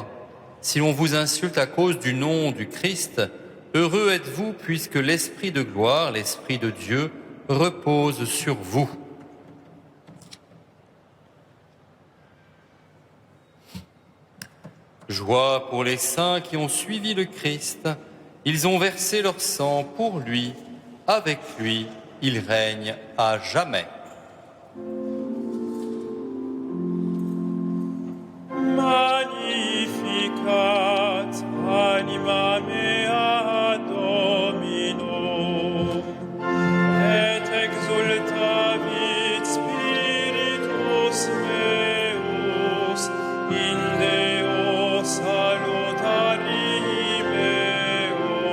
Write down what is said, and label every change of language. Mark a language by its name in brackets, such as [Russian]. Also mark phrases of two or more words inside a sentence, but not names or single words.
[French] Si l'on vous insulte à cause du nom du Christ, heureux êtes-vous puisque l'Esprit de gloire, l'Esprit de Dieu, repose sur vous. Joie pour les saints qui ont suivi le Christ. Ils ont versé leur sang pour lui. Avec lui, il règne à jamais. [Latin] Magnificat anima mea Domino, et exultavit spiritus meus in Deo salutari meo,